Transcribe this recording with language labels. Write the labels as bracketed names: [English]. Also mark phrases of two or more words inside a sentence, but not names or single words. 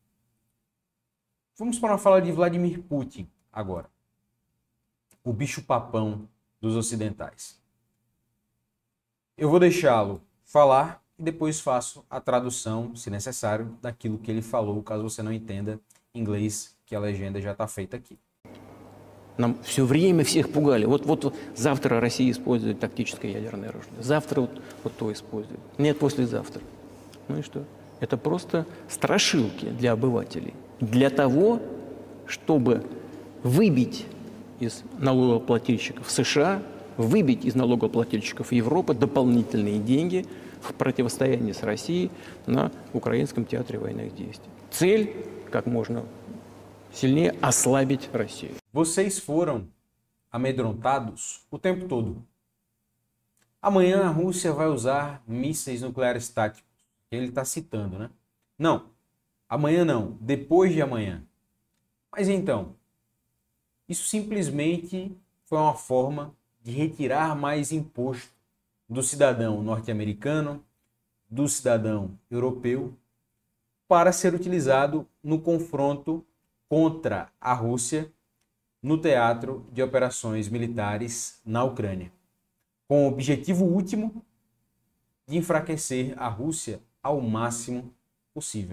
[Portuguese] Vamos para uma fala de Vladimir Putin agora. O bicho-papão dos ocidentais. Eu vou deixá-lo falar e depois faço a tradução, se necessário, daquilo que ele falou, caso você não entenda inglês, que a legenda já está feita aqui. [Russian] Нам все время всех пугали. Вот завтра Россия использует тактическое ядерное оружие. Завтра вот то использует. Нет, послезавтра. Ну и что? Это просто страшилки для обывателей. Для того, чтобы выбить из налогоплательщиков США, выбить из налогоплательщиков Европы дополнительные деньги в противостоянии с Россией на украинском театре военных действий. Цель – как можно сильнее ослабить Россию. [Portuguese] Vocês foram amedrontados o tempo todo. Amanhã a Rússia vai usar mísseis nucleares táticos. Ele está citando, né? Não, amanhã não, depois de amanhã. Mas então, Isso simplesmente foi uma forma de retirar mais imposto do cidadão norte-americano, do cidadão europeu, para ser utilizado no confronto contra a Rússia no teatro de operações militares na Ucrânia, com o objetivo último de enfraquecer a Rússia ao máximo possível.